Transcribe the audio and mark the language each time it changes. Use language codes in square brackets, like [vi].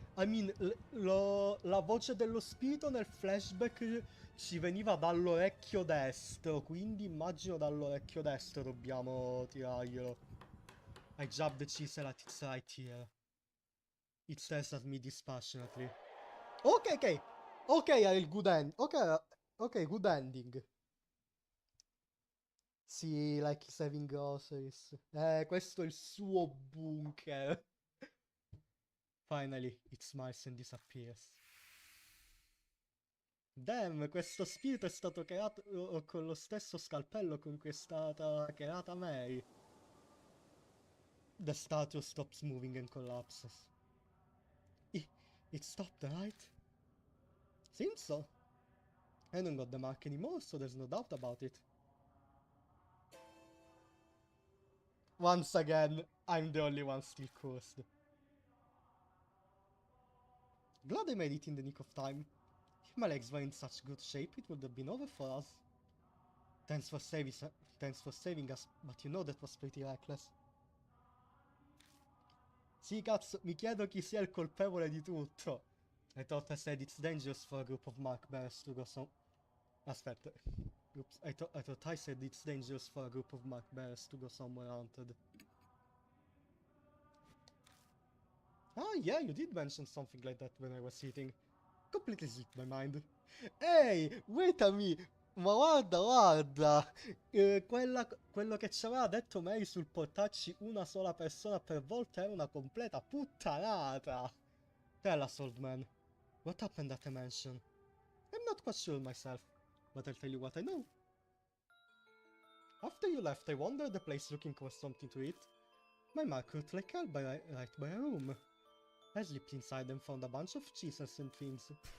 [en] I mean, [it] la voce dello spirito nel flashback ci veniva dall'orecchio destro, quindi immagino dall'orecchio destro dobbiamo tirarglielo. [en] I jab the chisel at its right ear. It stares at me dispassionately. [it] Ok, ok, era il good end. Ok, good ending. Sì, [en] like he's having groceries. [it] Questo è il suo bunker. [en] Finally, it smiles and disappears. [it] Damn, questo spirito è stato creato con lo stesso scalpello con cui è stata creata Mary. [en] The statue stops moving and collapses. It stopped, right? Seems so. I don't got the mark anymore, so there's no doubt about it. Once again, I'm the only one still cursed. Glad I made it in the nick of time. If my legs were in such good shape, it would have been over for us. Thanks for saving us, but you know that was pretty reckless. [it] Sì, cazzo, mi chiedo chi sia il colpevole di tutto. [en] I thought I said it's dangerous for a group of Mark bears to go some... Aspetta. Oops, I thought I said it's dangerous for a group of Mark bears to go somewhere haunted. Ah, yeah, you did mention something like that when I was eating. Completely slipped my mind. [it] Ehi, wait a me! Ma guarda! Quello che ci aveva detto Mary sul portarci una sola persona per volta era una completa puttanata! [en] Tell us, old man. What happened at the mansion? I'm not quite sure myself, but I'll tell you what I know. After you left, I wandered the place looking for something to eat. My mark looked like hell right by a room. I slipped inside and found a bunch of cheeses and things.